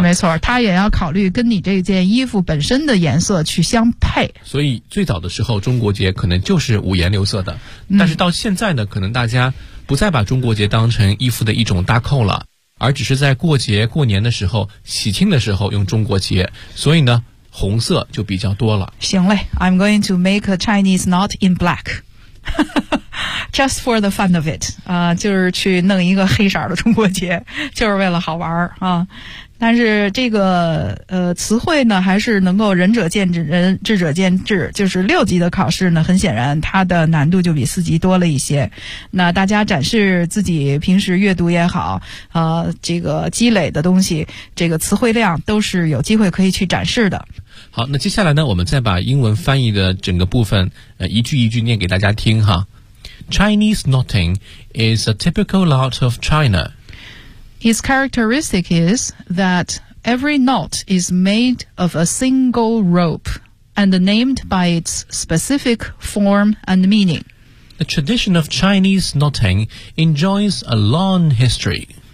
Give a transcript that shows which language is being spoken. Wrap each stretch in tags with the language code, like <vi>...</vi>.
<zh>没错，他也要考虑跟你这件衣服本身的颜色去相配。所以最早的时候，中国节可能就是五颜六色的，但是到现在呢，可能大家不再把中国节当成衣服的一种搭扣了，而只是在过节过年的时候，喜庆的时候用中国节，所以呢红色就比较多了。行嘞，</zh> <en>I'm going to make a Chinese knot in black. Just for the fun of it.</en> <zh>就是去弄一个黑色的中国结，就是为了好玩啊。但是这个词汇呢还是能够仁者见仁，智者见智，就是六级的考试呢很显然它的难度就比四级多了一些。那大家展示自己平时阅读也好，这个积累的东西，这个词汇量都是有机会可以去展示的。好，那接下来呢我们再把英文翻译的整个部分一句一句念给大家听哈。</zh> <en>Chinese knotting is a typical knot of China. Its characteristic is that every knot is made of a single rope and named by its specific form and meaning. The tradition of Chinese knotting enjoys a long history.</en>